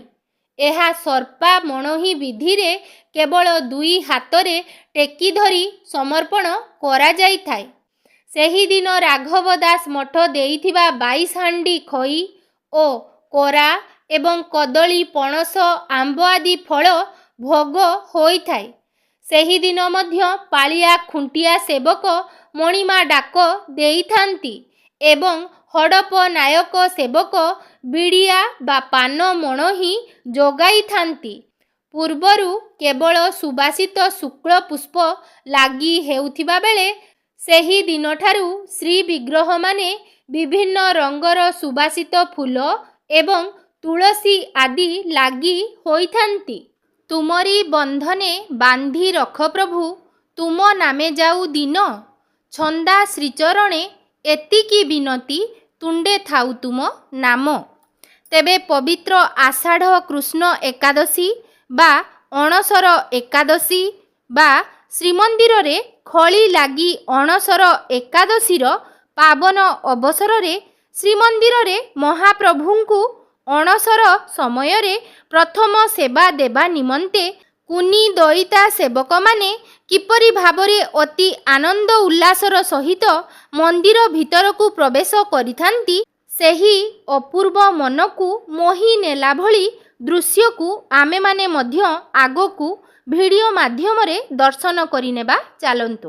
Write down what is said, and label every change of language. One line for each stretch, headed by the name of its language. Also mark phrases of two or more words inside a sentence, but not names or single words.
Odia: ଏହା ସର୍ପା ମଣୋହି ବିଧି ରେ କେବଳ 2 ହାତରେ ଟେକି ଧରି ସମର୍ପଣ କରା ଯାଇ ଥାଏ। ସେହି ଦିନ ରାଘବ ଦାସ ମଠ ଦେଇଥିବା 22 ହାଣ୍ଡି ଖଇ ଓ କୋରା ଏବଂ କଦଳୀ ପଣସ ଆମ୍ବ ଆଦି ଫଳ ଭୋଗ ହୋଇ ଥାଏ। ସେହି ଦିନ ମଧ୍ୟ ପାଳିଆ ଖୁଣ୍ଟିଆ ସେବକ ମଣିମା ଡାକ ଦେଇଥାନ୍ତି ଏବଂ ହଡ଼ପ ନାୟକ ସେବକ ବିଡ଼ିଆ ବା ପାନ ମଣହି ଯୋଗାଇ ଥାନ୍ତି। ପୂର୍ବରୁ କେବଳ ସୁବାସିତ ଶୁକ୍ଳ ପୁଷ୍ପ ଲାଗି ହେଉଥିବା ବେଳେ ସେହି ଦିନ ଠାରୁ ଶ୍ରୀ ବିଗ୍ରହ ମାନେ ବିଭିନ୍ନ ରଙ୍ଗର ସୁବାସିତ ଫୁଲ ଏବଂ ତୁଳସୀ ଆଦି ଲାଗି ହୋଇଥାନ୍ତି। ତୁମରି ବନ୍ଧନେ ବାନ୍ଧି ରଖ ପ୍ରଭୁ ତୁମ ନାମେ ଯାଉ ଦିନ। ଛନ୍ଦା ଶ୍ରୀଚରଣେ ଏତିକି ବିନତି ତୁଣ୍ଡେ ଥାଉ ତୁମ ନାମ। ତେବେ ପବିତ୍ର ଆଷାଢ଼ କୃଷ୍ଣ ଏକାଦଶୀ ବା ଅଣସର ଏକାଦଶୀ ବା ଶ୍ରୀମନ୍ଦିର ରେ ଖଳି ଲାଗି ଅଣସର ଏକାଦଶୀର ପାବନ ଅବସରରେ ଶ୍ରୀମନ୍ଦିରରେ ମହାପ୍ରଭୁଙ୍କୁ ଅଣସର ସମୟରେ ପ୍ରଥମ ସେବା ଦେବା ନିମନ୍ତେ କୁନି ଦଇତା ସେବକମାନେ କିପରି ଭାବରେ ଅତି ଆନନ୍ଦ ଉଲ୍ଲାସର ସହିତ ମନ୍ଦିର ଭିତରକୁ ପ୍ରବେଶ କରିଥାନ୍ତି, ସେହି ଅପୂର୍ବ ମନକୁ ମୋହି ନେଲା ଭଳି ଦୃଶ୍ୟକୁ ଆମେମାନେ ମଧ୍ୟ ଆଗକୁ ଭିଡ଼ିଓ ମାଧ୍ୟମରେ ଦର୍ଶନ କରିନେବା।